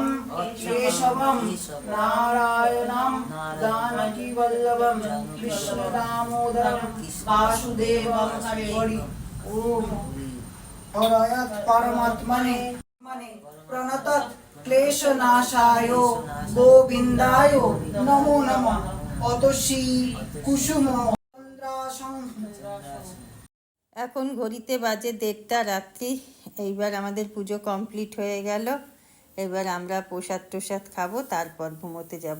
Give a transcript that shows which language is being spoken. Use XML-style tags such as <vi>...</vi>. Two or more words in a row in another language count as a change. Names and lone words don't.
<sa>केशवं नारायणं जानकी वल्लभं कृष्ण दामोदरं वासुदेवं हरि ओम। और परमात्मने प्रणतत् ক্লেশনাশায় গোবিন্দায় নমো নমঃ অতসী কুসুম চন্দ্রাসং।</sa> <bn>এখন ঘড়িতে বাজে 1:30 রাত্রি। এইবার আমাদের পুজো কমপ্লিট হয়ে গেল। এবার আমরা প্রসাদ খাবো, তারপর ঘুমোতে যাব।</bn>